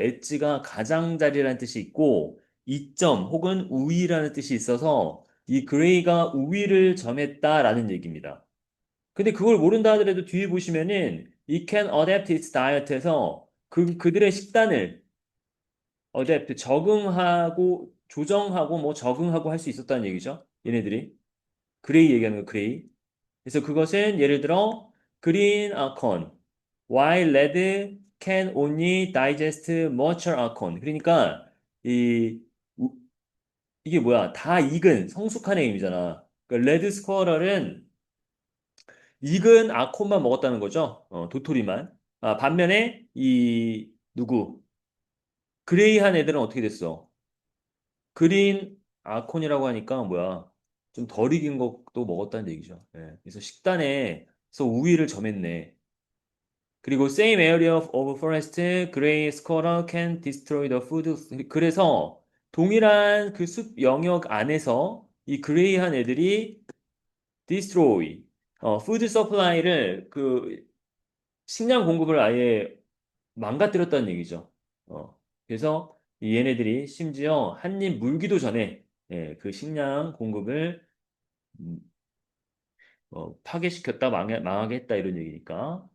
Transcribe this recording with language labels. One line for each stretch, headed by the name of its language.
Korean: 엣지가 가장자리라는 뜻이 있고, 이점 혹은 우위라는 뜻이 있어서, 이 그레이가 우위를 점했다라는 얘기입니다. 근데 그걸 모른다 하더라도 뒤에 보시면은
English: it can adapt its diet
Korean: 에서 그들의 식단을 adapt, 적응하고, 조정하고, 뭐 적응하고 할 수 있었다는 얘기죠. 얘네들이. 그레이 얘기하는 거, 그레이. 그래서 그것은 예를 들어,
English: green acorn, while red can only digest mature acorn.
Korean: 그러니까, 이, 우- 이게 뭐야? 다 익은, 성숙한 애임이잖아. 그러니까 레드 스쿼럴은 익은 아콘만 먹었다는 거죠. 도토리만. 아, 반면에, 누구? 그레이한 애들은 어떻게 됐어? 그린 아콘이라고 하니까 뭐야? 좀 덜 익은 것도 먹었다는 얘기죠. 예. 그래서 식단에서 우위를 점했네. 그리고
English: same area of forest, gray squirrel can destroy the food.
Korean: 그래서 동일한 그 숲 영역 안에서 이 그레이한 애들이 destroy, food supply를 그 식량 공급을 아예 망가뜨렸다는 얘기죠. 그래서 이 얘네들이 심지어 한 입 물기도 전에 예, 그 식량 공급을 음, 파괴시켰다, 망하게 했다 이런 얘기니까.